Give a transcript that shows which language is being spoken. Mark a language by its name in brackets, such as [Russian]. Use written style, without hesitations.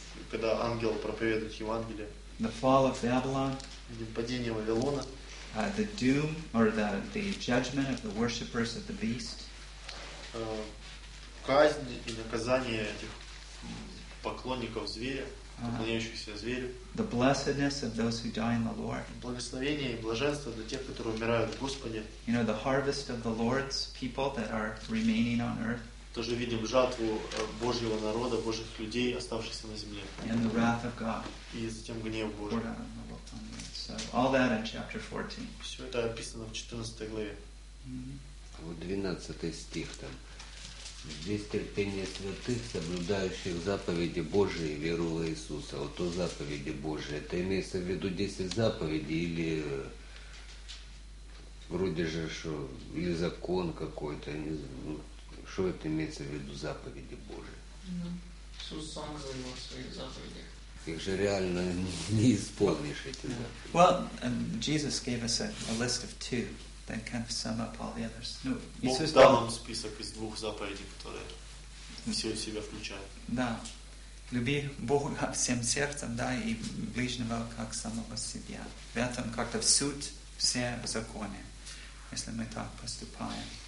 [Russian] Когда ангел проповедует Евангелие. [English] The fall of Babylon. [Russian] Падение Вавилона. [English] The doom or the judgment of the worshippers of the beast. [Russian] Казнь и наказание этих поклонников зверя. поклоняющихся зверю. [English] The blessedness of those who die in the Lord. [Russian] Благословение и блаженство для тех, которые умирают в Господе. [English] You know, the harvest of the Lord's people that are remaining on earth. [Russian] Тоже видим жатву Божьего народа, Божьих людей, оставшихся на земле. [English] And the wrath of God. [Russian] И затем гнев Божий. [English] So all that in chapter 14. [Russian] Все это описано в 14 главе. Вот 12 стих там. Здесь терпение святых, соблюдающих заповеди Божии, веру в Иисуса. Вот то заповеди Божии. Это имеется в виду 10 заповедей или вроде же, что или закон какой-то. Не знаю. Ну, что это имеется в виду заповеди Божии? Иисус сам говорил о своих заповедях. Их же реально не исполнишь эти заповеди. [English] Well, Jesus gave us a list of two that kind of sum up all the others. No, [Russian] Иисус дал нам список из двух заповедей, которые все в себя включают. Да. Люби Бога всем сердцем, да, и ближнего как самого себя. В этом как-то в суть все в законе, если мы так поступаем.